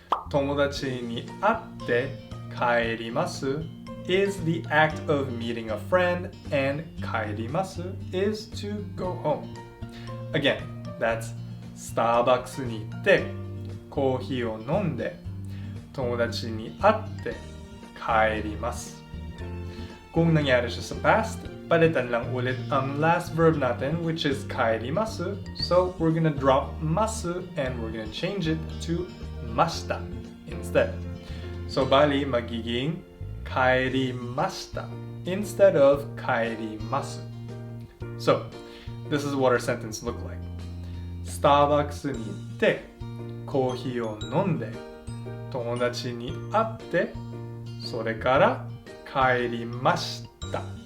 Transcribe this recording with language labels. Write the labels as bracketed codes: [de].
[en] 友達に会って帰ります is the act of meeting a friend, and 帰ります is to go home. [ja] Again, that's Starbucks に行ってコーヒーを飲んで友達に会って帰ります。 [tl] Kung nangyari siya sa past, palitan lang ulit ang last verb natin, which is kaerimasu. [en] So we're gonna drop masu and we're gonna change it to mashita instead. [tl] So bali magiging kaerimashita instead of kaerimasu. [ja] So this is what our sentence looked like. Starbucks に行ってコーヒーを飲んで友達に会ってそれから帰りました。